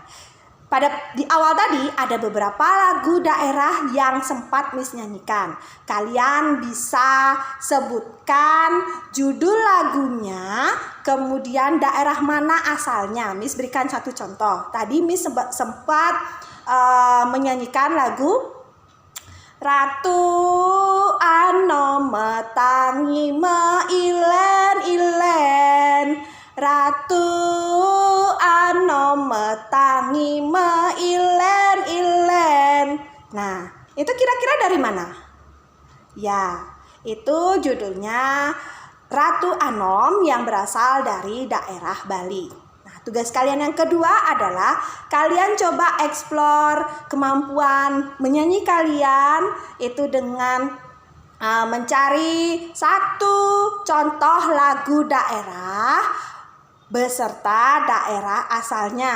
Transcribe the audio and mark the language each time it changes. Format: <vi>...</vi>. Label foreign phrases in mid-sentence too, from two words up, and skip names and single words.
<id>Di awal tadi ada beberapa lagu daerah yang sempat Miss nyanyikan. Kalian bisa sebutkan judul lagunya, kemudian daerah mana asalnya. Miss berikan satu contoh. Tadi Miss sempat menyanyikan lagu</id> <ban>Ratu Anom metangi meilen-ilen, Ratu Anom metangi meilen-ilen.</ban> <id>Nah, itu kira-kira dari mana? Ya, itu judulnya Ratu Anom yang berasal dari daerah Bali. Tugas kalian yang kedua adalah kalian coba eksplor kemampuan menyanyi kalian itu dengan mencari satu contoh lagu daerah beserta daerah asalnya.</id>